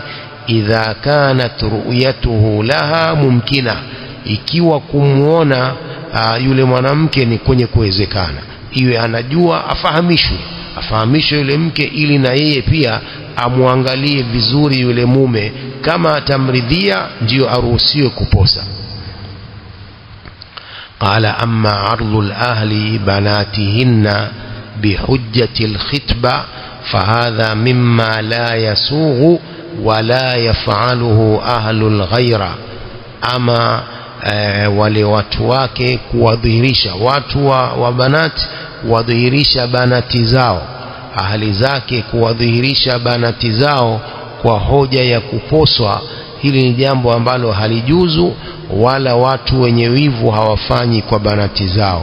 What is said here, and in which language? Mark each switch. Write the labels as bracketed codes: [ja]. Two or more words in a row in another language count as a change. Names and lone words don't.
[ar] إذا كانت رؤيته لها ممكنة, [sw] ikiwa kumuona yule mwanamke ni kwenye kuwezekana, iwe anajua, afahamishwe yule mke, ili na yeye pia amwangalie vizuri yule mume. Kama atamridhia ndio aruhusiwe kuposa. [ar] قال أما عرض الأهل بناتهن بحجة الخطبة فهذا مما لا يسوغ ولا يفعله أهل الغيرة. [sw] Ama wale watu wake kuwadhihirisha, watu wa banati kuwadhihirisha banati zao, ahali zake kuwadhihirisha banati zao kwa hoja ya kuposwa, hili ni jambo ambalo halijuzu, wala watu wenye wivu hawafanyi kwa banati zao.